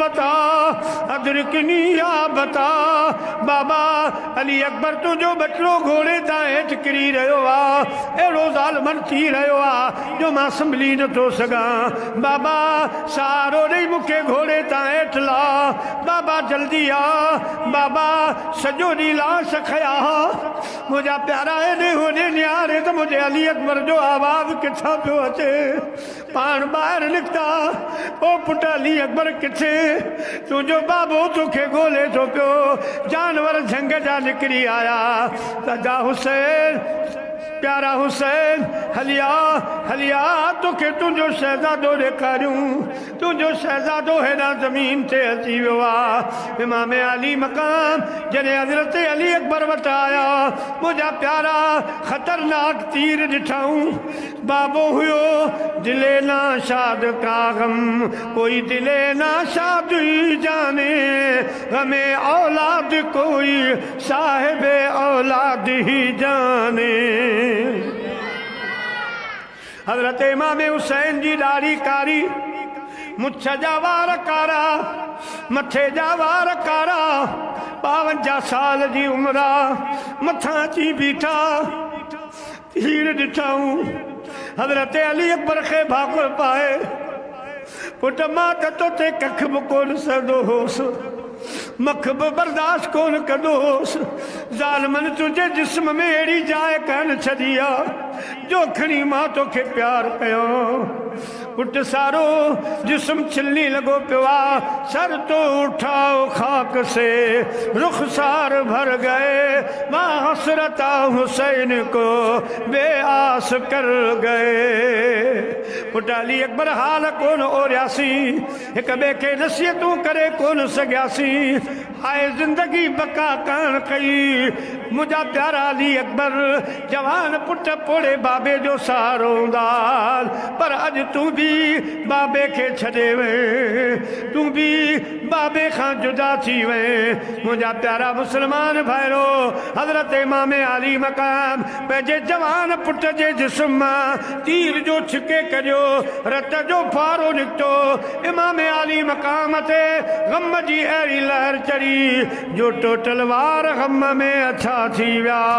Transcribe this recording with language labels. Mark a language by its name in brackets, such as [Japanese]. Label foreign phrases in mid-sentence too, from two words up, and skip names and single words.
[Sindhi] बता बाबा अली अकबर तुंहिंजो बचड़ो घोड़े तां हेठि किरी रहियो आहे अहिड़ो ज़ालिमन थी रहियो आहे जो मां संभली नथो सघां बाबा सहारो ॾेई मूंखे घोड़े तां हेठि ला बाबा जल्दी आ बाबा सॼो ॾींहुं लाश खया मुंहिंजा प्यारा हेॾे होॾे निहारे त मुंहिंजे अली अकबर जो आवाज़ किथां पियो अचे पाण ॿाहिरि निकिता ओ पुट अली अकबर किथे तुंहिंजो बाबो तोखे ॻोल्हे थो पियो जानवर झंग जा निकिरी आया सजा हुसैन प्यारा हुसैन हलिया हलिया तोखे तुंहिंजो शहज़ादो ॾेखारियूं तुंहिंजो शहज़ादो हेॾा ज़मीन ते अची वियो आहे इमाम अली मकाम जॾहिं हज़रत अली अकबर वटि आया मुंहिंजा प्यारा ख़तरनाक तीर ॾिठऊं बाबो हुयो [Urdu] دلے نا شاد کا غم کوئی دلے نا شاد ہی جانے غمے اولاد کوئی صاحب اولاد ہی جانے [Sindhi] हज़रत इमाम हुसैन जी ॾाढ़ी कारी मुछ जा वार कारा मथे जा वार कारा 52 साल जी उम्र मथां अची बीठा तीर ॾिठऊं हज़रत अली अकबर खे भाकुर पाए पुट मां त तोते कख बि कोन सघंदो होसि मख बि बर्दाश्त कोन कंदो होसि ज़ालिमनि तुंहिंजे जिस्म में अहिड़ी जाइ कान छॾी आहे जो खणी मां तोखे प्यार कयो पुट सारो जिस्म छिलनी लॻो पियो आहे [Urdu] سر تو اٹھاؤ خاک سے رخسار بھر گئے ماں حسرتا حسین کو بے آس کر گئے [Sindhi] पुट अली अकबर हाल कोन ओरियासीं हिक ॿिए खे नसीहतूं करे कोन सघियासीं हाय ज़िंदगी बका कान कई मुंहिंजा प्यारा अली अकबर जवान पुट पोड़े बाबे जो सहारो हूंदा पर अॼु तूं बि बाबे खे छॾे वएं तूं बि बाबे खां जुदा थी वएं मुंहिंजा प्यारा मुस्लमान भाइरो हज़रत इमाम अली मकाम पंहिंजे जवान पुट जे जिस्म मां तीर जो छिके कढियो रत जो फारो निकितो इमाम अली मकाम ते गम जी अहिड़ी लहर चढ़ी जो टोटल वार गम में अछा थी विया